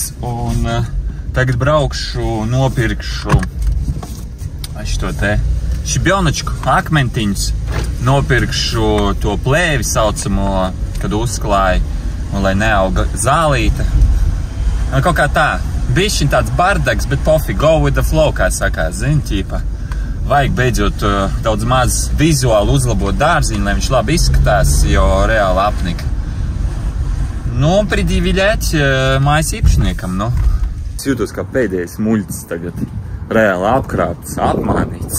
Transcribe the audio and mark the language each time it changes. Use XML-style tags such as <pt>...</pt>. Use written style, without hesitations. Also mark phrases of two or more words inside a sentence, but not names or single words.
<lv>Un tagad braukšu, nopirkšu šo te šibjonačku akmentiņus, nopirkšu to plēvi saucamo, kad uzklāju, un lai neauga zālīte. Kaut kā tā, bišķiņ tāds bardags, bet pofi,</lv> <en>go with the flow,</en> <lv>kā sakās, zini, ķīpa. Vajag beidzot daudz maz vizuāli uzlabot dārziņu, lai viņš labi izskatās, jo reāli apnika. Nu, pridīviļēt mājas īpašniekam, nu. Es jūtos kā pēdējais muļķis tagad. Reāli apkrāpts, apmānīts.</lv>